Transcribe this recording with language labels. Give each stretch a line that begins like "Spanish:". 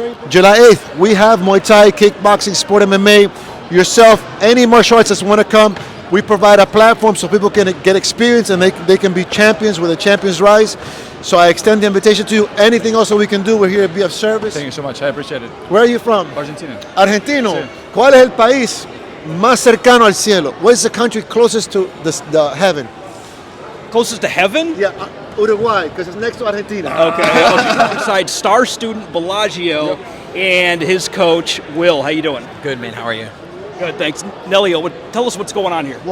English: July 8th, we have Muay Thai, kickboxing, sport MMA, yourself, any martial arts that want to come. We provide a platform so people can get experience and they can be champions with a Champions Rise. So I extend the invitation to you. Anything else that we can do, we're here to be of service. Thank you so much. I appreciate it. Where are you from? Argentina.
Spanish: Argentino. Sí. ¿Cuál es el país más cercano al cielo?
English: What is the country closest to the heaven? Closest to heaven? Yeah, Uruguay, because it's next to Argentina. Okay. Beside star student Bellagio and his coach, Will. How you doing? Good, man. How are you? Good, thanks. Nelio, tell us what's going on here.